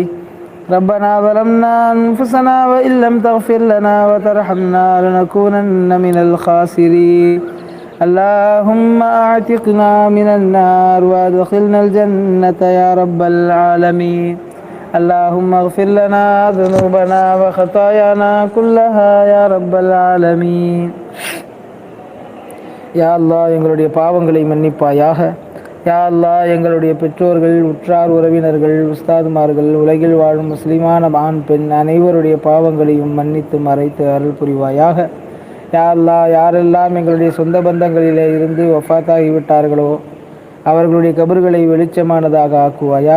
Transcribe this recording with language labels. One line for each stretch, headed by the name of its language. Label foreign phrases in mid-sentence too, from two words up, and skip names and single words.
Arabic: ربنا ظلمنا أنفسنا وإن لم تغفر لنا وترحمنا لنكونن من الخاسرين. اللهم أعتقنا من النار وادخلنا الجنة يا رب العالمين. اللهم اغفر لنا ذنوبنا وخطايانا كلها يا رب العالمين. يا الله
Tamil: எங்களுடைய பாவங்களை மன்னிப்பாயாக.
Arabic: يا الله
Tamil: எங்களுடைய பெற்றோர்கள், உற்றார் உறவினர்கள், உஸ்தாதுமார்கள், உலகில் வாழும் முஸ்லிமான ஆண் பெண் அனைவருடைய பாவங்களையும் மன்னித்து மறைத்து அருள் புரிவாயாக.
Arabic: يا الله
Tamil: யாரெல்லாம் எங்களுடைய சொந்த பந்தங்களிலே இருந்து வஃபாத்தாகிவிட்டார்களோ அவர்களுடைய கபர்களை வெளிச்சமானதாக ஆக்குவாயாக.